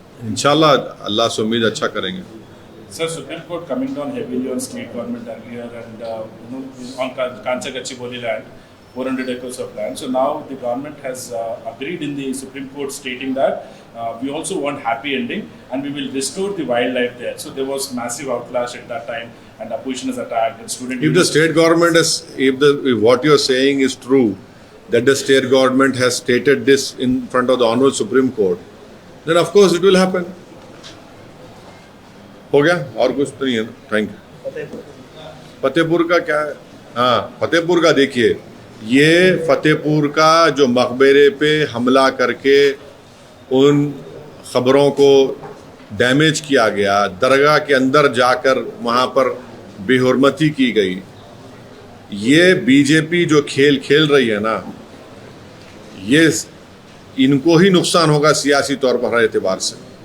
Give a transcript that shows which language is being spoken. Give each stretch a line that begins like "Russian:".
Hindi: इंशाल्लाह अल्लाह से उम्मीद अच्छा करेंगे।
English: Sir, Supreme Court coming down heavily on state government earlier and on Kanchagachiboli land, 400 acres of land. So now the government has agreed in the Supreme Court stating that we also want happy ending and we will restore the wildlife there. So there was massive outclash at that time and opposition is attacked and student. If the state government is, if what you are saying is true, that the state government has stated this in front of the Honorable Supreme Court, then of course it will happen.
Hindi: हो गया, और कुछ तो नहीं है ना। Thank you. Fatehpur का क्या है? हाँ, फतेहपुर का देखिए, ये फतेहपुर का जो मकबरे पे हमला करके उन खबरों को डैमेज किया गया, दरगाह के अंदर जाकर वहाँ पर बेहुरमती की गई, ये बीजेपी जो खेल खेल रही है ना, ये इनको ही नुकसान होगा सियासी तौर पर हर एतबार से।